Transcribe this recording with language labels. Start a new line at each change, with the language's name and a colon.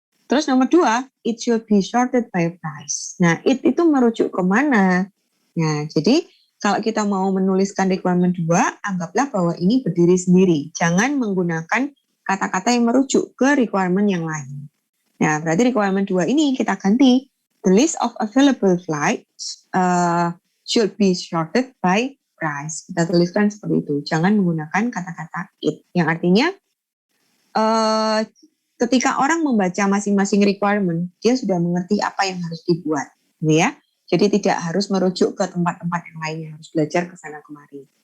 Indonesian: Terus nomor 2,
English: it should be sorted by price.
Indonesian: Nah, itu merujuk ke mana? Nah, jadi kalau kita mau menuliskan requirement 2, anggaplah bahwa ini berdiri sendiri. Jangan menggunakan kata-kata yang merujuk ke requirement yang lain. Nah, berarti requirement 2 ini kita ganti.
English: The list of available flights should be sorted by price.
Indonesian: Kita tuliskan seperti itu. Jangan menggunakan kata-kata it. Yang artinya ketika orang membaca masing-masing requirement, dia sudah mengerti apa yang harus dibuat, ya. Jadi tidak harus merujuk ke tempat-tempat yang lainnya, harus belajar ke sana kemari.